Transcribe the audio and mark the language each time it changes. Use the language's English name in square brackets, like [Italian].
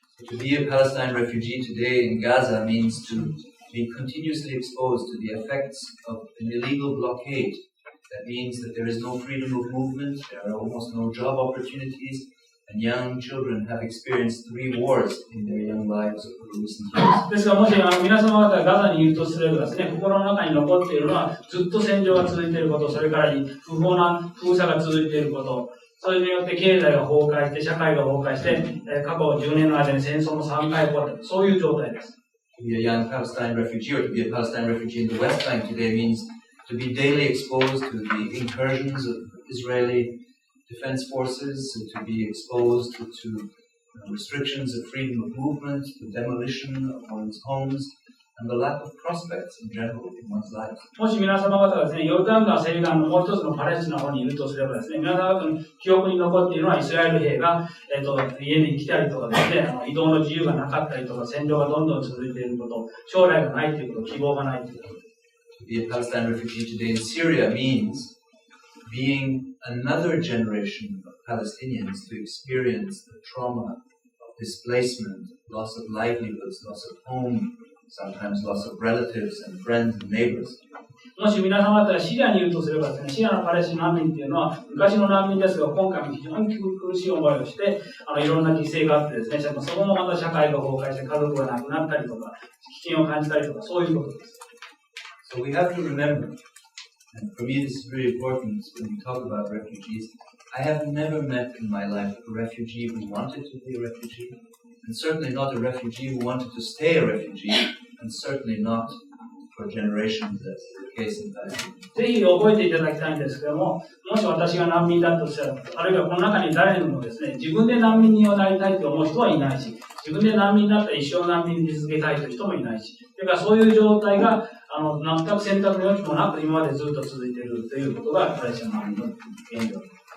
[English] To be a Palestine refugee today in Gaza means to be continuously exposed to the effects of an illegal blockade. That means that there is no freedom of movement, there are almost no job opportunities, and young children have experienced 3 wars in their young lives over recent years. [Japanese] ですが、もし皆様方がガザにいるとすればですね、心の中に残っているのはずっと戦場が続いていること、それから不法な封鎖が続いていること、それによって経済が崩壊して、社会が崩壊して、過去10年の間に戦争も3回起こった、そういう状態です。 [English] To be a young Palestine refugee, or to be a Palestine refugee in the West Bank today, means to be daily exposed to the incursions of Israeli defense forces, to be exposed to restrictions of freedom of movement, the demolition of one's homes, and the lack of prospects in general in one's life. [Japanese] もし皆様方がですね、ヨルダン川西岸のもう一つのパレスチナの方にいるとすればですね、皆様方の記憶に残っているのはイスラエル兵が、家に来たりとかですね、移動の自由がなかったりとか、占領がどんどん続いていること、将来がないということ、希望がないということ。 [English] To be a Palestine refugee today in Syria means being another generation of Palestinians to experience the trauma of displacement, loss of livelihoods, loss of home, sometimes loss of relatives and friends and neighbors. [Japanese] もし皆様方がシリアにいるとすればですね、シリアのパレスチナ難民っていうのは昔の難民ですが、今回も非常に苦しい思いをして、いろんな犠牲があってですね、そこもまた社会が崩壊して家族が亡くなったりとか、危険を感じたりとか、そういうことです。 [English] So we have to remember, and for me this is very important when we talk about refugees, I have never met in my life a refugee who wanted to be a refugee, and certainly not a refugee who wanted to stay a refugee, and certainly not for generations, as the case in Palestine. [Japanese] ぜひ覚えていただきたいんですけども、もし私が難民だとしたら、あるいはこの中に誰にもですね、自分で難民になりたいと思う人はいないし、自分で難民だったら一生難民に続けたいという人もいないし、それからそういう状態が全く選択の余地もなく今までずっと続いているということがパレスチナ難民の現状です。